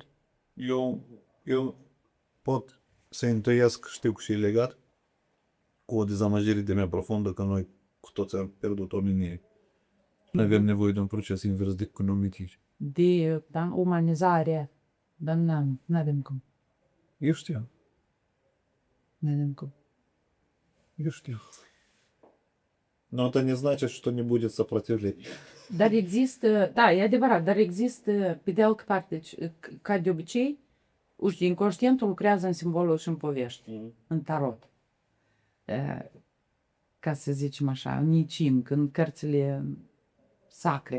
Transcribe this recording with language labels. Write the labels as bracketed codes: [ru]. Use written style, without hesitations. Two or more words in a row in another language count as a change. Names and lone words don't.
[ro] Eu pot să intuiesc, știu că și e legat cu o dezamăgire de mea profundă că noi cu toți am pierdut omenie. Noi avem nevoie de un proces invers de economitic. De umanizare. Dar nu avem cum. Eu știu. Nu avem cum. Eu știu. [ru] Но это не значит, что не будет сопротивления. [ro] Dar există, da, e adevărat, dar există, pe de altă parte, ca de obicei, inconștientul lucrează în simboluri și în povești, în tarot. Ca să zicem așa, în I Ching, în cărțile sacre.